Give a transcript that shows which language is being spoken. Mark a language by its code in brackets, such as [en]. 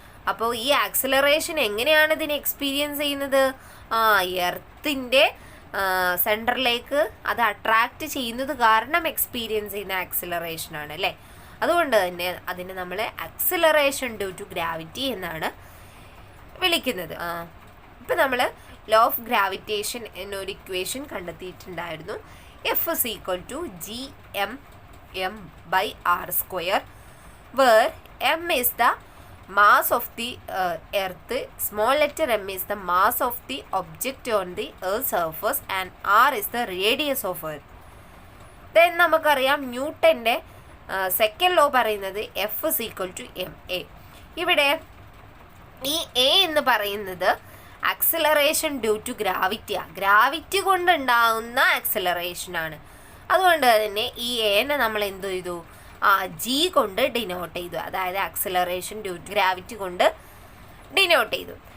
[ml] അപ്പോൾ ഈ ആക്സിലറേഷൻ എങ്ങനെയാണ് ഇതിനെ എക്സ്പീരിയൻസ് ചെയ്യുന്നത്, എർത്തിൻ്റെ സെൻറ്ററിലേക്ക് അത് അട്രാക്റ്റ് ചെയ്യുന്നത് കാരണം എക്സ്പീരിയൻസ് ചെയ്യുന്ന ആക്സിലറേഷൻ ആണ് അല്ലേ. അതുകൊണ്ട് തന്നെ അതിനെ നമ്മൾ ആക്സിലറേഷൻ ഡ്യൂ ടു ഗ്രാവിറ്റി എന്നാണ് വിളിക്കുന്നത്. ഇപ്പം നമ്മൾ ലോ ഓഫ് ഗ്രാവിറ്റേഷൻ എന്നൊരു equation കണ്ടെത്തിയിട്ടുണ്ടായിരുന്നു. [en] F is equal to G M m by R square, where M is the mass of the earth, small letter m is the mass of the object on the earth's surface and r is the radius of earth. [ml] Then നമുക്കറിയാം ന്യൂട്ടൻ്റെ second law പറയുന്നത് [en] F is equal to m a. [ml] ഇവിടെ ഈ A എന്ന് പറയുന്നത് acceleration due to ഗ്രാവിറ്റിയാണ്, gravity കൊണ്ടുണ്ടാകുന്ന ആക്സിലറേഷനാണ്. അതുകൊണ്ട് തന്നെ ഈ എനെ നമ്മൾ എന്ത് ചെയ്തു, ജി കൊണ്ട് ഡിനോട്ട് ചെയ്തു, അതായത് ആക്സിലറേഷൻ ഡ്യൂ ടു ഗ്രാവിറ്റി കൊണ്ട് ഡിനോട്ട് ചെയ്തു.